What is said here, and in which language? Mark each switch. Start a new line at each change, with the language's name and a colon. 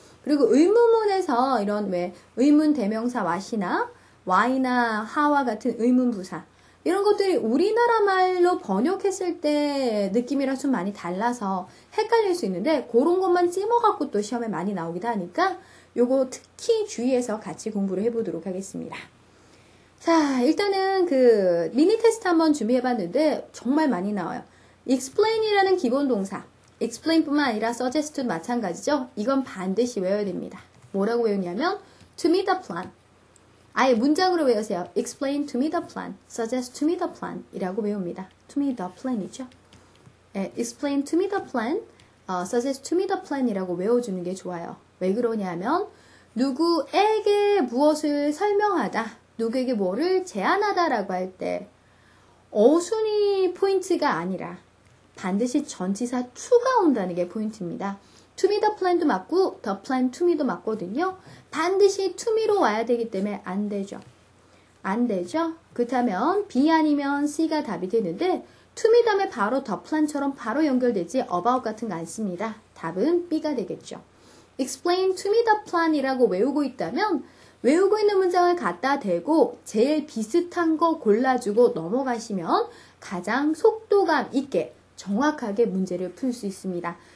Korean: 그리고 의문문에서 이런 의문 대명사 what이나 why나 how와 같은 의문부사 이런 것들이 우리나라 말로 번역했을 때 느낌이랑 좀 많이 달라서 헷갈릴 수 있는데 그런 것만 찝어갖고 또 시험에 많이 나오기도 하니까 요거 특히 주의해서 같이 공부를 해보도록 하겠습니다. 자, 일단은 그 미니 테스트 한번 준비해봤는데 정말 많이 나와요. explain이라는 기본 동사, explain뿐만 아니라 suggest도 마찬가지죠. 이건 반드시 외워야 됩니다. 뭐라고 외우냐면
English: to me the plan.
Korean: 아예 문장으로 외우세요.
English: explain to me the plan,
Korean: suggest to me the plan 이라고 외웁니다.
English: to me the plan
Korean: 이죠.
English: explain to me the plan,
Korean: suggest to me the plan 이라고 외워주는 게 좋아요. 왜 그러냐면 누구에게 무엇을 설명하다, 누구에게 뭐를 제안하다 라고 할 때 어순이 포인트가 아니라 반드시 전치사 to가 온다는 게 포인트입니다.
English: to me the plan
Korean: 도 맞고
English: the plan to me
Korean: 도 맞거든요. 반드시 to me로 와야 되기 때문에 안 되죠. 안 되죠. 그렇다면 B 아니면 C가 답이 되는데 to me 다음에 바로 the plan처럼 바로 연결되지 about 같은 거 안 씁니다. 답은 B가 되겠죠.
English: explain to me the plan
Korean: 이라고 외우고 있다면 외우고 있는 문장을 갖다 대고 제일 비슷한 거 골라주고 넘어가시면 가장 속도감 있게 정확하게 문제를 풀 수 있습니다.